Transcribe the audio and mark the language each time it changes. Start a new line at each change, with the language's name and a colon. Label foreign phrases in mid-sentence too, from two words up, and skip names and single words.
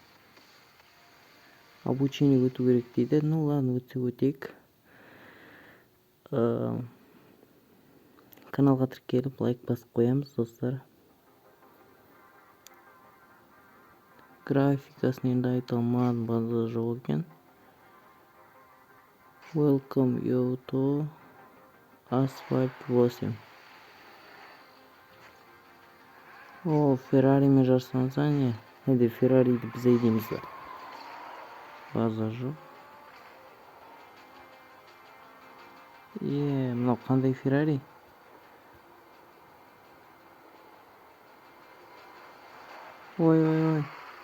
Kazakh: Обучение өту керек дейді.
Russian: Ну ладно, өтейік.
Kazakh: Каналға тіркеліп лайк басып қоямыз, достар. Графикасын енді айта алмадым, база жоқ екен.
English: Welcome you to Asphalt 8.
Kazakh: О, Ферраримен жарыстанса не? Әде Феррариді біз айдаймыз ба? База жоқ. Мынау қандай Феррари? Ой.